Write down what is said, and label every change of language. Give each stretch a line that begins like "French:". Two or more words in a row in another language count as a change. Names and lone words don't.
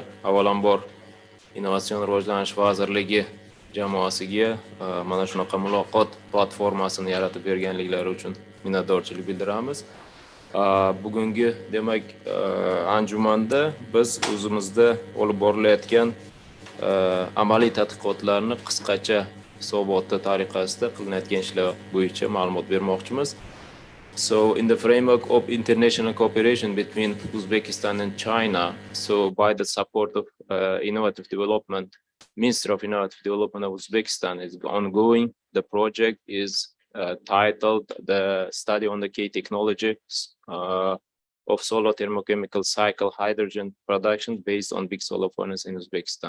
Uzbek: Avvalambor Innovatsion rivojlanish vazirligi jamoasiga mana shunaqa muloqot platformasini yaratib berganliklari uchun minnatdorchilik bildiramiz. Bugungi demak anjumanda biz o'zimizda olib borilayotgan amaliy tadqiqotlarni qisqacha hisobotda tariqasida qilinayotgan ishlar bo'yicha ma'lumot bermoqchimiz.
English: So in the framework of international cooperation between Uzbekistan and China, so by the support of innovative development, Ministry of Innovative Development of Uzbekistan is ongoing. The project is titled the Study on the Key Technology of Solar Thermochemical Cycle Hydrogen Production based on big solar furnace in Uzbekistan.